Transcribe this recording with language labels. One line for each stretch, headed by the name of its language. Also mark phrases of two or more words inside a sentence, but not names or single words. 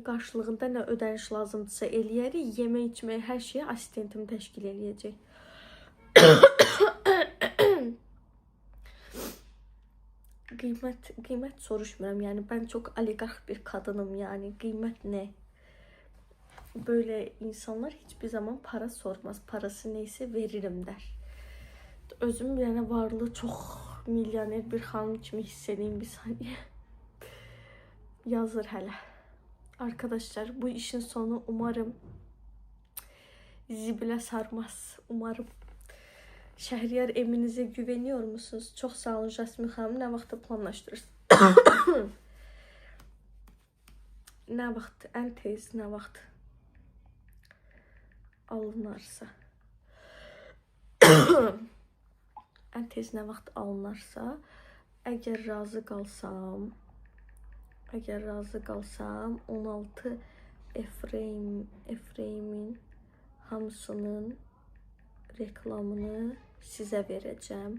Azerbaijani: Qarşılığında nə ödəniş lazımdırsa eləyərik. Yemək, içmək, hər şeyi asistentim təşkil eləyəcək. Qiymət soruşmuram. Yəni mən çox oliqarx bir qadınım. Yəni qiymət nə?
Turkish: Böyle insanlar hiçbir zaman para sormaz. Parası neyse veririm der.
Azerbaijani: Özüm yəni varlı çox milyoner bir xanım kimi hiss edeyim bir saniye. Yazır hələ.
Turkish: Arkadaşlar, bu işin sonu umarım zibilə sarmaz. Umarım. Şəhriyar eminizə güveniyor musunuz?
Azerbaijani: Çox sağ olun Jasmin xanım. Nə vaxtda planlaşdırırsınız? Nə vaxt? Ən tez nə vaxt alınarsa. Ən tez nə vaxt alınarsa, əgər razı qalsam 16 Efraimin hamısının reklamını sizə verəcəm.